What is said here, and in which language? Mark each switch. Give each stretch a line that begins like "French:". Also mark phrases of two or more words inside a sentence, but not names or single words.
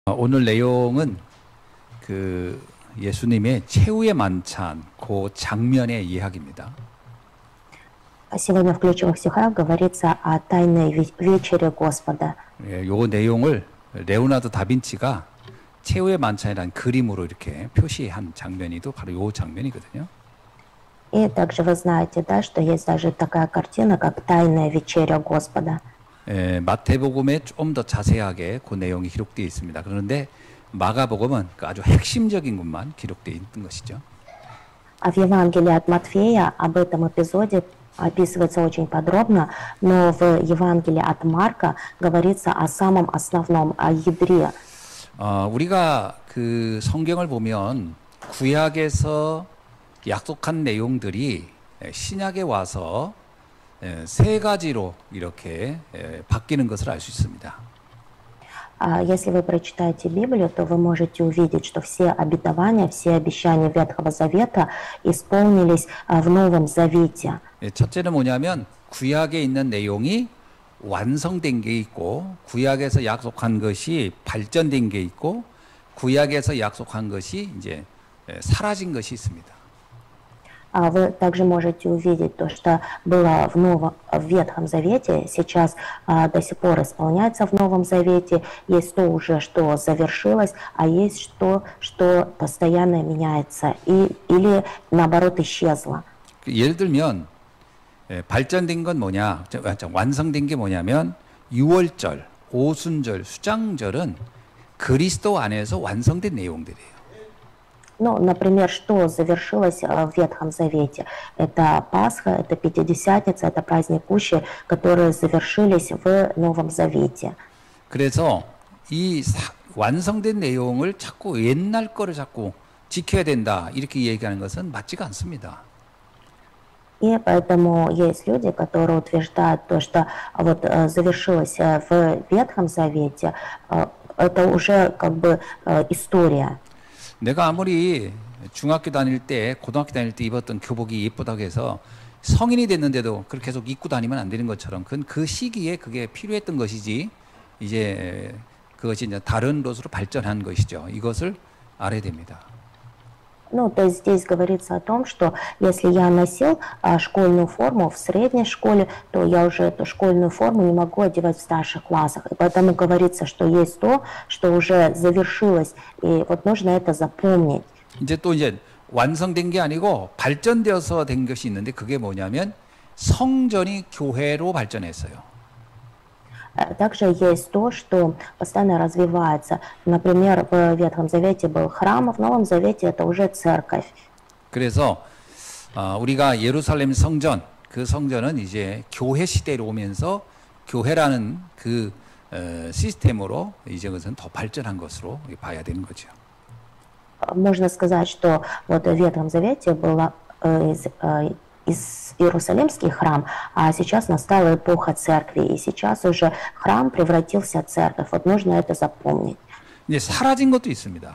Korean: 오늘 내용은 그 예수님의 최후의 만찬 그 장면의 이야기입니다.
Russian: Сегодня в ключевых стихах говорится о тайной вечере Господа.
Korean: 이 내용을 레오나르도 다빈치가 최후의 만찬이라는 그림으로 이렇게 표시한 장면이 또 바로 이 장면이거든요.
Russian: И также вы знаете, да, что есть даже такая картина, как «Тайная вечеря Господа».
Korean: 마태복음에 좀 더 자세하게 그 내용이 기록되어 있습니다. 그런데 마가복음은 그 아주 핵심적인 것만 기록되어 있는 것이죠.
Russian: А в Евангелии от Матфея об этом эпизоде описывается очень подробно, но в Евангелии от Марка говорится о самом основном, о ядре.
Korean: 우리가 그 성경을 보면 구약에서 약속한 내용들이 신약에 와서 세 가지로 이렇게 바뀌는 것을 알 수 있습니다.
Russian: Если вы прочитаете Библию, то вы можете увидеть, что все обетования, все обещания Ветхого Завета исполнились в Новом Завете.
Korean: 첫째는 뭐냐면 구약에 있는 내용이 완성된 게 있고 구약에서 약속한 것이 발전된 게 있고 구약에서 약속한 것이 이제 사라진 것이 있습니다.
Russian: Вы также можете увидеть то, что было в Ветхом Завете, сейчас до сих пор исполняется в Новом Завете. Есть то уже, что завершилось, а есть то, что постоянно меняется или наоборот исчезло.
Korean: 예를 들면 발전된 건 뭐냐, 완성된 게 뭐냐면 유월절, 오순절, 수장절은 그리스도 안에서 완성된 내용들이에요.
Russian: Ну, например, что завершилось в Ветхом Завете? Это Пасха, это Пятидесятница, это праздник Кущи, которые завершились в Новом Завете.
Korean: 그래서 이 완성된 내용을 자꾸 옛날 거를 자꾸 지켜야 된다 이렇게 얘기하는 것은 맞지가 않습니다.
Russian: И поэтому есть люди, которые утверждают то, что вот завершилось в Ветхом Завете, это уже как бы история.
Korean: 내가 아무리 중학교 다닐 때, 고등학교 다닐 때 입었던 교복이 예쁘다고 해서 성인이 됐는데도 그렇게 계속 입고 다니면 안 되는 것처럼 그건 그 시기에 그게 필요했던 것이지 이제 그것이 이제 다른 것으로 발전한 것이죠. 이것을 알아야 됩니다.
Russian: Ну, то есть здесь говорится о том, что если я носил школьную форму в средней школе, то я уже эту школьную форму не могу одевать в старших классах. И поэтому говорится, что есть то, что уже завершилось, и вот нужно это запомнить.
Korean: 이제 또 이제 완성된 게 아니고 발전되어서 된 것이 있는데 그게 뭐냐면 성전이 교회로 발전했어요.
Russian: Также есть то, что постоянно развивается. Например, в Ветхом Завете был храм, а в Новом Завете это уже церковь.
Korean: 그래서 우리가 예루살렘 성전, 그 성전은 이제 교회 시대로 오면서 교회라는 그 시스템으로 이제 그것은 더 발전한 것으로 봐야 되는 거죠.
Russian: Можно сказать, что вот в Ветхом Завете было Иерусалимский храм, а сейчас настала эпоха церкви, и сейчас уже храм превратился в церковь. Вот нужно это запомнить.
Korean: 이제 사라진 것도 있습니다.